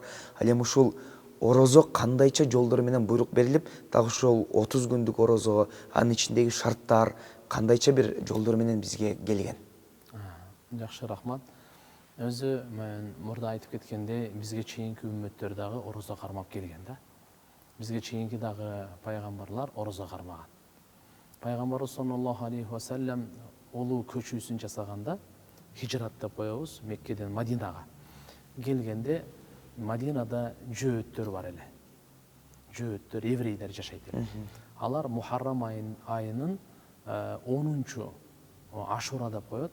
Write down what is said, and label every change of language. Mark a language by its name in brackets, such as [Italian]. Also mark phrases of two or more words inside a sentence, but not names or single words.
[Kyrgyz] Ал эми ушул орозо кандайча жолдор менен буйрук берилип, дагы ошол 30 күндүк орозого анын ичиндеги шарттар кандайча бир жолдор менен бизге келген? Жакшы, рахмат. Өзү мен мурда айтып кеткендей, бизге чейинки үммөттөр дагы орозо кармап келген да. Бизге чейинки дагы пайгамбарлар орозо кармаган. Пайгамбарыбыз [Arabic] صلى الله عليه وسلم [Kyrgyz] улуу көчүүсүн жасаганда, хижрат деп коебуз, Меккеден Мадинага келгенде, Мадинада жөөттөр бар эле. Жөөттөр, еврейлер жашайт эле. Алар Мухаррам айынын 10-чу Ашура деп коет.